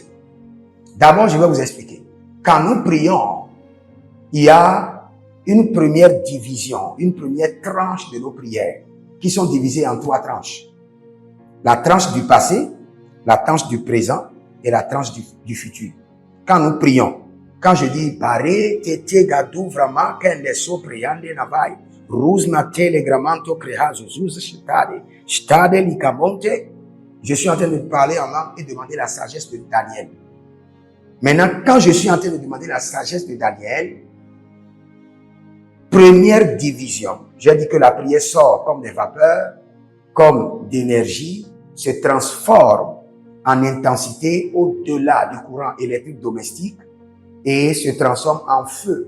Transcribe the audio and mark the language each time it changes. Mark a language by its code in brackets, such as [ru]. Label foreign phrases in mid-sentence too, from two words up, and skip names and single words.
[fr] D'abord, je vais vous expliquer. Quand nous prions, il y a une première division, une première tranche de nos prières qui sont divisées en 3 tranches. La tranche du passé, la tranche du présent et la tranche du futur. Quand nous prions, quand je dis Baré tete gadou vraiment qu'un des so priande navai ruzma telegramanto creha zuz stade likamonte, je suis en train de parler en langue et demander la sagesse de Daniel. Maintenant, quand je suis en train de demander la sagesse de Daniel, première division, j'ai dit que la prière sort comme des vapeurs, comme d'énergie, se transforme en intensité au-delà du courant électrique domestique et se transforme en feu.